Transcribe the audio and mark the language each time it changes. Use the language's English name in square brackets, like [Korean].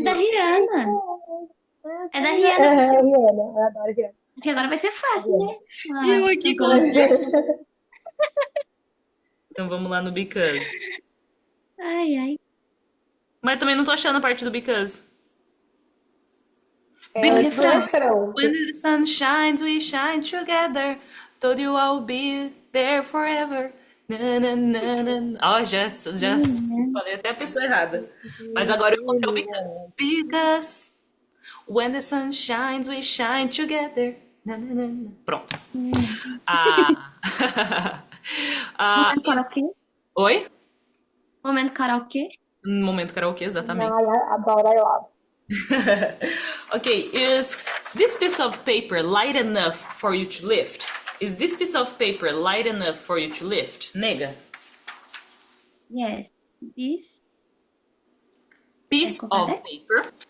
[Portuguese] É da Rihanna. É da É Rihanna. Rihanna. Eu adoro Rihanna. Acho que agora vai ser fácil, né? Eu aqui com Agora. Então vamos lá no because. Ai, ai. Mas também não tô achando a parte do because. É o refrão. [English] When the sun shines, we shine together. Told you I'll be there forever. [Portuguese] Ó, já falei até a pessoa errada. Mas agora eu encontrei o because. [English] Because when the sun shines, we shine together. [Portuguese] Pronto. Ah, ah, Momento karaokê? oi? Momento karaokê? Momento karaokê, exatamente. Agora eu abro. [English] Okay, is this piece of paper light enough for you to lift? Is this piece of paper light enough for you to lift? [Portuguese] Nega. [English] Yes. This Piece of paper